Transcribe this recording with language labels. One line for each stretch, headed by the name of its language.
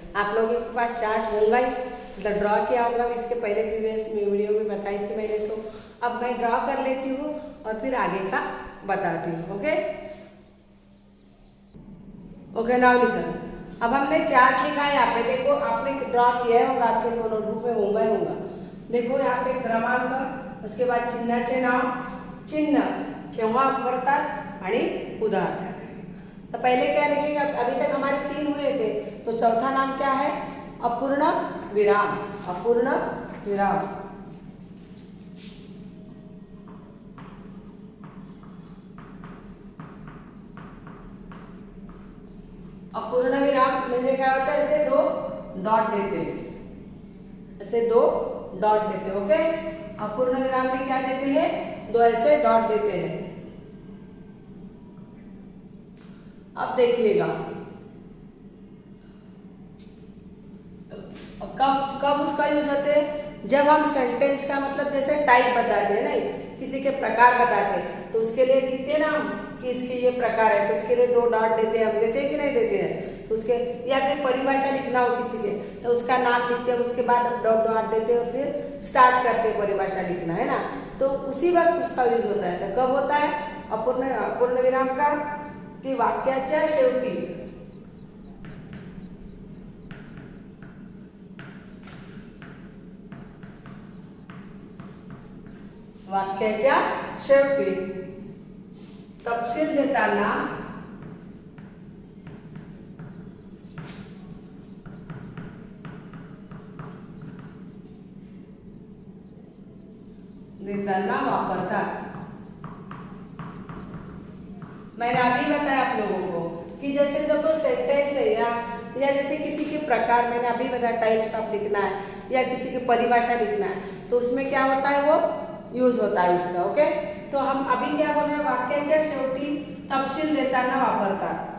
Hindi: आप लोगों के पास चार्ट होगा ही, मतलब ड्रॉ किया होगा, इसके पहले प्रीवियस वीडियो में बताई थी मैंने, तो अब मैं ड्रॉ कर लेती हूँ और फिर आगे का बताती हूँ।
English: Okay okay, now listen.
Hindi: अब हमने चार्ट लिखा है यहाँ पे, देखो आपने ड्रॉ किया होगा, आपके नोटबुक में होगा ही होगा। देखो यहाँ पे क्रमांक, उसके बाद
Marathi: चिन्हाचे नाव, चिन्ह केव्हा वापरतात आणि उदाहरण।
Hindi: तो पहले क्या लिखेंगे, अभी तक हमारे 3 हुए थे, तो चौथा नाम क्या है, अपूर्ण विराम, अपूर्ण विराम। अपूर्ण विराम म्हणजे क्या होता है, ऐसे 2 डॉट देते हैं, ऐसे 2 डॉट देते हैं। ओके, अपूर्ण विराम में क्या देते हैं, 2 ऐसे डॉट देते हैं। अब देखिएगा कब उसका यूज होते हैं, जब हम सेंटेंस का मतलब जैसे टाइप बताते हैं, नहीं किसी के प्रकार बताते हैं, तो उसके लिए लिखते हैं ना हम कि इसके ये प्रकार है, तो उसके लिए 2 डॉट देते हैं, हम देते हैं कि नहीं देते हैं, तो उसके या फिर परिभाषा लिखना हो किसी के, तो उसका नाम लिखते हैं, उसके बाद डॉट डॉट देते हैं और फिर स्टार्ट करते हैं परिभाषा लिखना, है ना। तो उसी वक्त उसका यूज होता है। तो कब होता है अपूर्ण विराम का, कि
Marathi: वाक्याच्या शेवटी, वाक्याच्या शेवटी तपशील देताना वापरतात।
Hindi: मैंने अभी बताया आप लोगों को कि जैसे देखो सेंटेंस है या जैसे किसी के प्रकार, मैंने अभी बताया टाइप्स ऑफ लिखना है या किसी की परिभाषा लिखना है, तो उसमें क्या होता है, वो यूज होता है उसका। ओके, तो हम अभी क्या बोल रहे हैं,
Marathi: वाक्याच्या शेवटी तपशील देताना वापरतात।